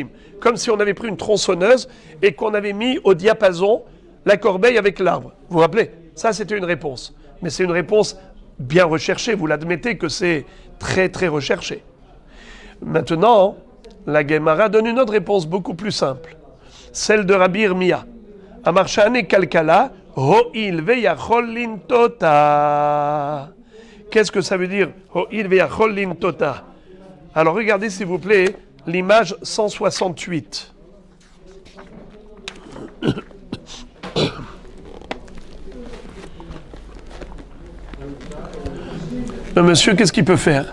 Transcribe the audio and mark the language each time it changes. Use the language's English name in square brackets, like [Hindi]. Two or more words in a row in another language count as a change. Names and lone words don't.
[French] Comme si on avait pris une tronçonneuse et qu'on avait mis au diapason la corbeille avec l'arbre. Vous vous rappelez? Ça, c'était une réponse. Mais c'est une réponse bien recherchée. Vous l'admettez que c'est très, très recherché. Maintenant, la Gemara donne une autre réponse beaucoup plus simple. Celle de Rabbi Irmia. [Aramaic] אמר שאני קלקלה הואיל ויכול לנתותה. [French] Qu'est-ce que ça veut dire, [Aramaic] הואיל ויכול לנתותה? [French] Alors regardez s'il vous plaît l'image 168. Le monsieur, qu'est-ce qu'il peut faire?